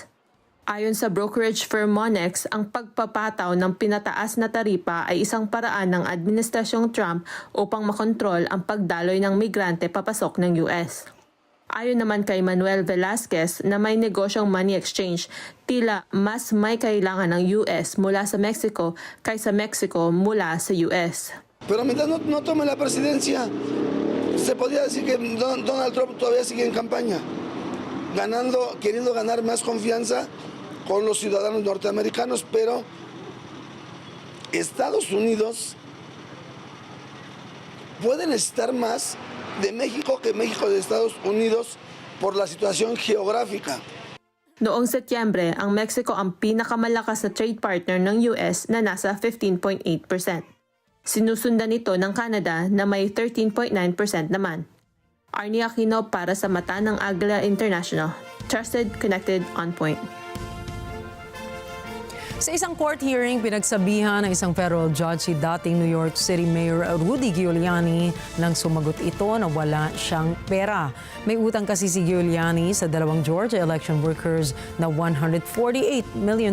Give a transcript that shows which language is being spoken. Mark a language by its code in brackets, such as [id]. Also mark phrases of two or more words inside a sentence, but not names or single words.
[tl] Ayon sa [en] brokerage firm [tl] Monex, ang pagpapataw ng pinataas na taripa ay isang paraan ng Administrasyong Trump upang makontrol ang pagdaloy ng migrante papasok ng US. Ayon naman kay Manuel Velasquez na may negosyong [en] money exchange, [tl] tila mas may kailangan ng US mula sa Mexico kaysa Mexico mula sa US. [es] Pero mientras no tome la presidencia, se podría decir que Donald Trump todavía sigue en campaña, queriendo ganar más confianza con los ciudadanos norteamericanos, pero Estados Unidos puede necesitar más de México que México de Estados Unidos por la situación geográfica. [tl] Noong Setyembre, ang Mexico ang pinakamalakas na trade partner ng US na nasa 15.8%. Sinusundan ito ng Canada na may 13.9% naman. Arnie Aquino para sa Mata ng Agila International. [en] Trusted, connected, on point. [tl] Sa isang [en] court hearing, [tl] pinagsabihan ng isang [en] federal judge [tl] si dating New York City Mayor Rudy Giuliani nang sumagot ito na wala siyang pera. May utang kasi si Giuliani sa dalawang Georgia [en] election workers [tl] na $148 million.